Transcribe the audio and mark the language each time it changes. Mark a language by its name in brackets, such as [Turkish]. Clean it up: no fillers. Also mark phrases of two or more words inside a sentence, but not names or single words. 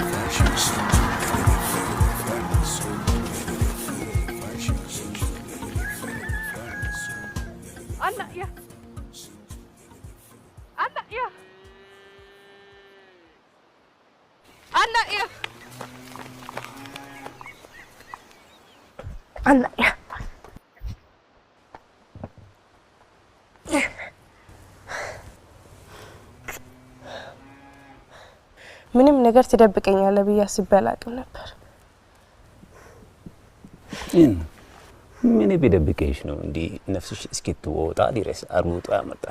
[Arabic] الله يا. الله يا. الله يا. الله يا. [Amharic] ምንም ነገር ትደብቀኛለህ ብዬ አስቤ አላውቅም ነበር። ምን ቢደብቀሽ ነው እንዴ ነፍስሽ እስኪትወጣ ድረስ አሩጦ ያመጣሽ?